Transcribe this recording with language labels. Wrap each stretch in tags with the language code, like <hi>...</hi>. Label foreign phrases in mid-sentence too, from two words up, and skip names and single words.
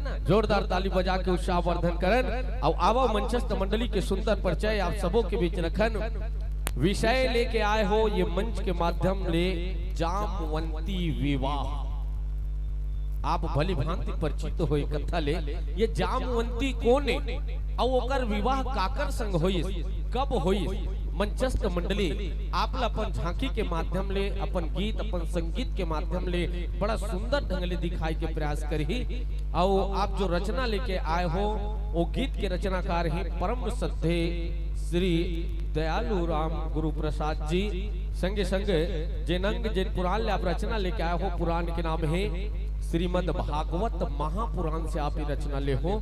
<hne>जोरदार ताली बजा के उत्साह वर्धन करन और आवा मंचस्थ मंडली के सुंदर परिचय आप सबों के बीच रखन। विषय लेके आए हो ये मंच के माध्यम ले जामवंती विवाह। आप भली भांति परिचित हो कथा ले ये जामवंती कोने और ओकर विवाह काकर संग होई कब होई। मंचस्थ मंडली आप अपन झांकी के माध्यम ले अपन गीत अपन संगीत के माध्यम ले बड़ा सुंदर ढंग ले दिखाई के प्रयास करी। और आप जो रचना लेके आए हो वो गीत के रचनाकार ही परम श्रद्धे श्री दयालु राम गुरु प्रसाद जी। संगे संगे जिन पुराण ले आप रचना लेके आए हो पुराण के नाम है श्रीमद् भागवत महापुराण से आप ये रचना ले हो।</hne>